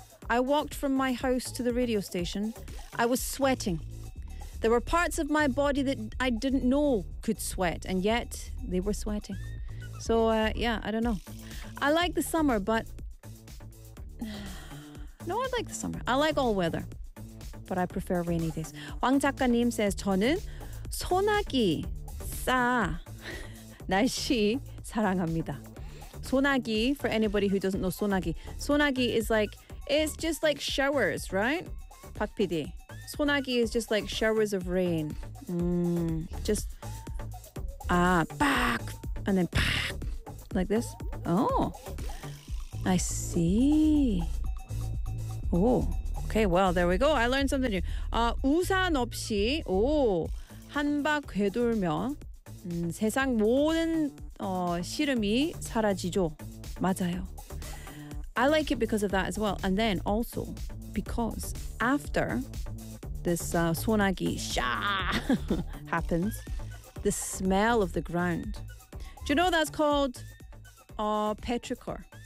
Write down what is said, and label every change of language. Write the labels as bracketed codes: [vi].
[en] I walked from my house to the radio station. I was sweating. There were parts of my body that I didn't know could sweat and yet they were sweating. So yeah, I don't know. I like the summer but no, I like the summer. I like all weather, but I prefer rainy days. [ko] 왕 작가님 says, 저는 소나기 싸 날씨 사랑합니다. [en] 소나기, for anybody who doesn't know 소나기, 소나기is like, it's just like showers, right? 박 PD, 소나기 is just like showers of rain. Just, 아, 빡, and then 빡, like this. Oh, I see. Oh, okay, well, there we go. I learned something new. [ko] 우산 없이 한 바퀴 되돌며 세상 모든 시름이 사라지죠. 맞아요. [en] I like it because of that as well. And then also because after this 소나기 happens, the smell of the ground. Do you know that's called petrichor?